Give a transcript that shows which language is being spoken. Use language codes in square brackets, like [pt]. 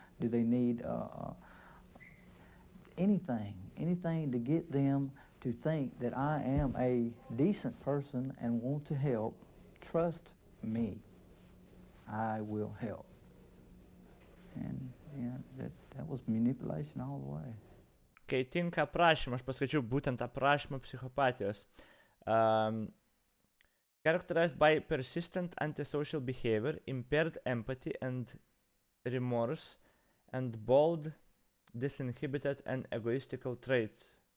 [en] Do they need anything to get them to think that I am a decent person and want to help? Trust me, I will help. And yeah, that was manipulation all the way. [lt] Kai tinka aprašymą, aš paskaičiau būtent aprašymą psichopatijos. [en] Characterized by persistent antisocial behavior, impaired empathy and remorse, and bold, disinhibited and egoistical traits.